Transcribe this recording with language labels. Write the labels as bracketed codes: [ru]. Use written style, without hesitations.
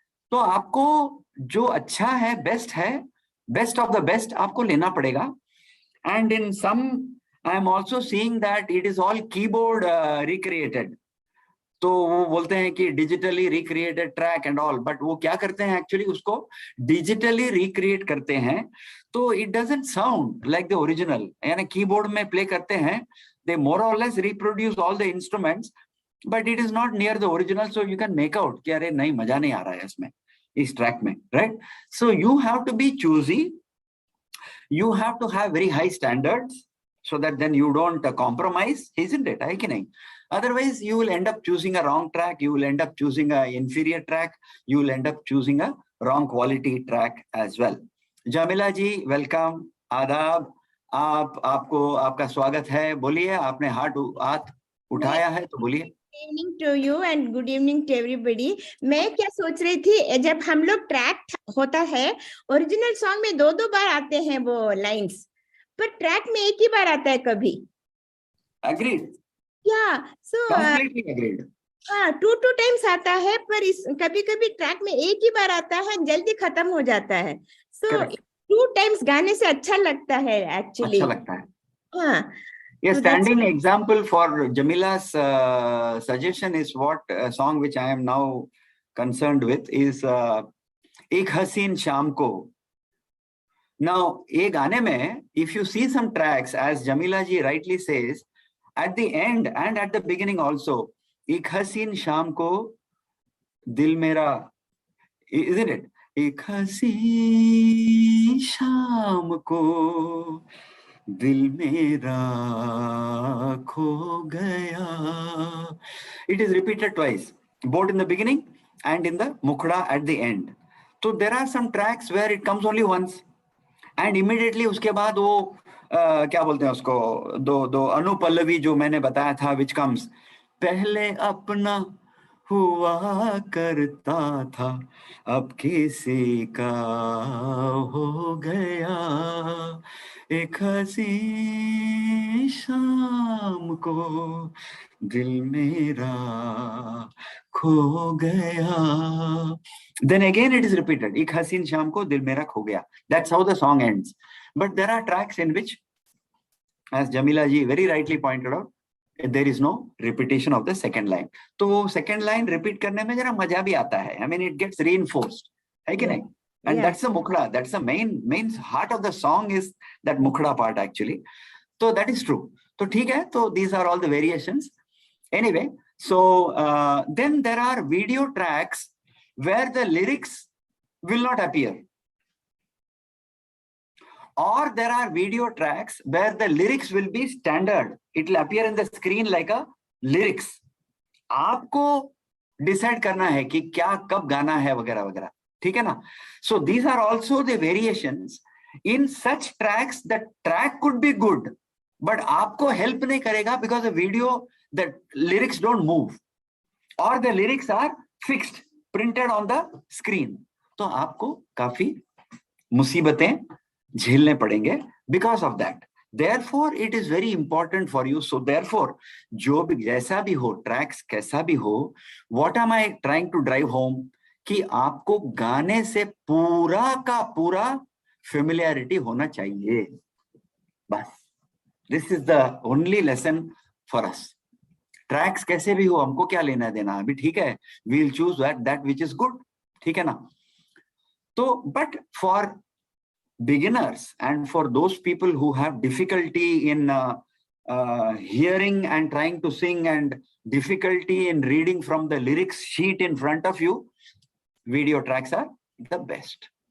[hi] तो आपको जो अच्छा है, [en] best of the best [hi] आपको लेना पड़ेगा. [en] And in some, I am also seeing that it is all keyboard recreated. [hi] तो वो बोलते हैं कि [en] digitally recreated track and all, but [hi] वो क्या करते हैं [en] actually उसको digitally recreate [hi] करते हैं, तो [en] it doesn't sound like the original. [hi] यानी keyboard में play करते हैं, [en] they more or less reproduce all the instruments, but it is not near the original, so you can make out [hi] कि अरे नहीं, मजा नहीं आ रहा है इसमें, इस track में, [en] right? So you have to be choosy, you have to have very high standards, so that then you don't compromise, isn't it? [hi] है कि नहीं? [en] Otherwise, you will end up choosing a wrong track, you will end up choosing a inferior track, you will end up choosing a wrong quality track as well. Jamila ji, welcome, आदाब. [hi] आपको आपका स्वागत है. बोलिए, आपने हाथ उठाया है तो बोलिए. [en] Good evening to you and good evening to everybody. [hi] मैं क्या सोच रही थी, जब हम लोग ट्रैक होता है, ओरिजिनल सॉन्ग में दो बार आते हैं वो लाइंस, पर ट्रैक में एक ही बार आता है कभी. [en] Agreed. Yeah, so completely agreed. [hi] हाँ, 2 times आता है, पर इस कभी ट्रैक में एक ही बार आता है, जल्दी खत्म हो जाता है. So 2 times गाने से अच्छा लगता है actually. अच्छा लगता है. हाँ, [en] Yes, So that's standing example for Jamila's suggestion is what song which I am now concerned with is Ek Haseen Shaam Ko. Now, [hi] ye gaane mein, [en] if you see some tracks, as Jamila ji rightly says, at the end and at the beginning also, Ek Haseen Shaam Ko, Dil Mera, isn't it? [hi] Ek Haseen Shaam Ko, Dil Mera Kho Gaya. [en] It is repeated twice, both in the beginning and in the Mukhda at the end. So there are some tracks where it comes only once. And immediately [hi] उसके बाद वो क्या बोलते हैं उसको दो अनुपल्लवी जो मैंने बताया था [en] which comes [hi] पहले अपना हुआ करता था अब किसी का हो गया एक हंसी शाम को दिल मेरा खो गया. [en] Then again it is repeated. [hi] Ek Haseen Shaam Ko Dil Mera Kho Gaya. [en] That's how the song ends. But there are tracks in which, as Jamila ji very rightly pointed out, there is no repetition of the second line. So second line repeat [hi] करने में जरा मजा भी आता है. [en] I mean it gets reinforced. [hi] है कि नहीं? [en] And that's the mukhda. That's the main heart of the song is that mukhda part actually. So that is true. So [hi] ठीक है. [en] So these are all the variations. Anyway, so then there are video tracks where the lyrics will not appear. Or there are video tracks where the lyrics will be standard. It will appear in the screen like a lyrics. [hi] आपको decide करना है कि क्या कब गाना है वगैरह वगैरह. ठीक है ना? [en] So these are also the variations. In such tracks, the track could be good, but [hi] आपको help नहीं करेगा [en] because the video, the lyrics don't move. Or the lyrics are fixed. Printed on the screen. [hi] तो आपको काफी मुसीबतें झेलने पड़ेंगे [en] because of that. Therefore, it is very important for you. So therefore, [hi] जो भी जैसा भी हो, tracks कैसा भी हो, [en] what am I trying to drive home? [hi] कि आपको गाने से पूरा का पूरा familiarity होना चाहिए. बस. [en] This is the only lesson for us. [hi] Tracks कैसे भी हो हमको क्या लेना देना अभी ठीक है [en] we'll choose that which is good [hi] ठीक है ना तो [en] but for beginners and for those people who have difficulty in hearing and trying to sing and difficulty in reading from the lyrics sheet in front of you video tracks are the best.